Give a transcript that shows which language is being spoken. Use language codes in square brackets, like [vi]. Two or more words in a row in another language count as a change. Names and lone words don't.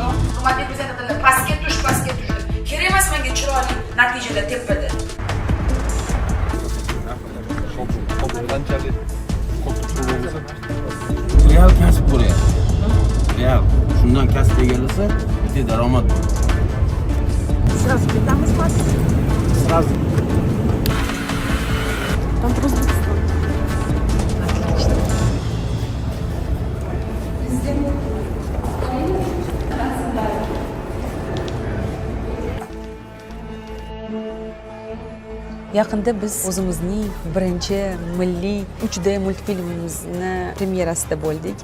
[uz] Hurmatli prezidentlar, pastga tush. Kerak emas menga chiroyli natijada tepada. Real kasb bo'lyapti. Real. Shundan kasb egallasa, bitta daromad bo'ladi. Сразу ketamiz-mi? [ru] Сразу. Там просто [uz] Yaqinda biz o'zimizning birinchi milliy 3D multfilmimizni premyerasida bo'ldik.